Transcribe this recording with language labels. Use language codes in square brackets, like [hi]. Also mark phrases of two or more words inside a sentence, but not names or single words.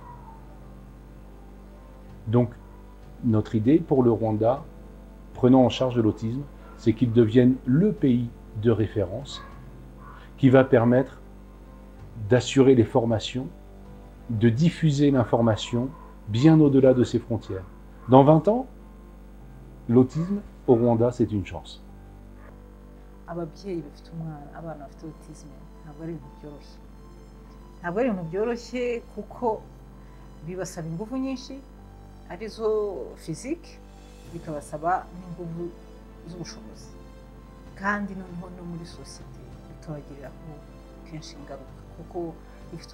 [fr] Donc, notre idée pour le Rwanda, prenant en charge de l'autisme, c'est qu'il devienne le pays de référence qui va permettre d'assurer les formations, de diffuser l'information, bien au-delà de ses frontières. Dans 20 ans, l'autisme au Rwanda, c'est une chance. [rw] ababyeyi bafite umwana abana bafite autisme ntabwo ari ibintu byoroshye ntabwo ari ibintu byoroshye kuko bibasaba ingufu nyinshi arizo physique bikabasaba n'ingufu z'ubushobozi kandi noneho no muri sosiyete bikabagiriraho kenshi ingaruka kuko ifite